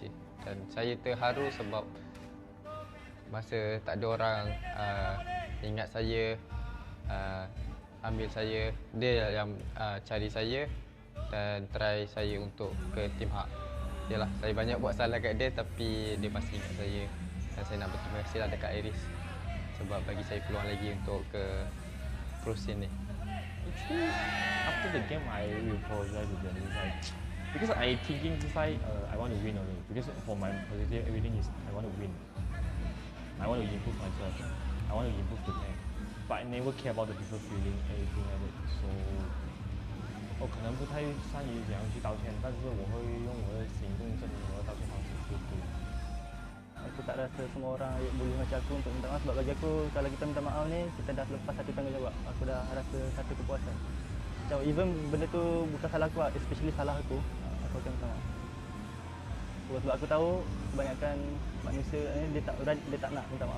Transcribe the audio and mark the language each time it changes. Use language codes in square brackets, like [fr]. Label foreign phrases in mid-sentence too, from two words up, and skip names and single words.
[ms] Dan saya terharu sebab masa tak ada orang ingat saya, ambil saya, dia yang cari saya dan try saya untuk ke tim A. Yalah, saya banyak buat salah kat dia tapi dia masih ingat saya dan saya nak berterima kasih lah dekat Iris sebab bagi saya peluang lagi untuk ke [en] pro scene [ms] ni. [en] Actually, after the game, I will apologize to them. Because I thinking inside, I want to win only. Because for my positive, everything is I want to win. I want to improve myself. I want to improve the game. But I never care about the people feeling anything like that. So, [zh] 我可能不太善于怎样去道歉，但是我会用我的行动证明我的道歉方式是对的。 [ms] Aku tak rasa semua orang boleh macam aku untuk minta maaf sebab bagi aku kalau kita minta maaf ni kita dah lepas satu tanggungjawab. Aku dah rasa satu kepuasan. Macam even benda tu bukan salah aku, especially salah aku akan minta maaf. Sebab aku tahu kebanyakan manusia ni dia tak nak minta maaf.